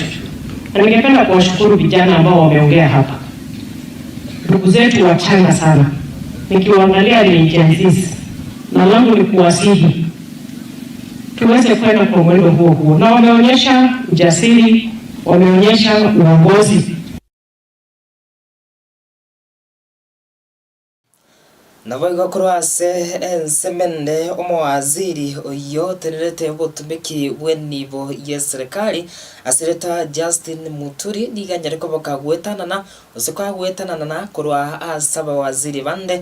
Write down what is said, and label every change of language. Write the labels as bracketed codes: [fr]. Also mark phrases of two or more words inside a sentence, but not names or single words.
[sw] Na ningependa kuwashukuru vijana ambao wameongea hapa. Ndugu zetu wachanga sana. Nikiwaangalia ni Gen Z. Na langu ni kuwasihi tuweze kwenda kwa mwendo huo. Na wameonyesha ujasiri, wameonyesha uongozi. [guz] Navoiga kurwase ensemende omowaziri oyo tenerete botumiki bwenibo ya serikali asireta Justin Muturi niganyare koboka gwetanana usoka gwetanana kurwa asaba waziri bande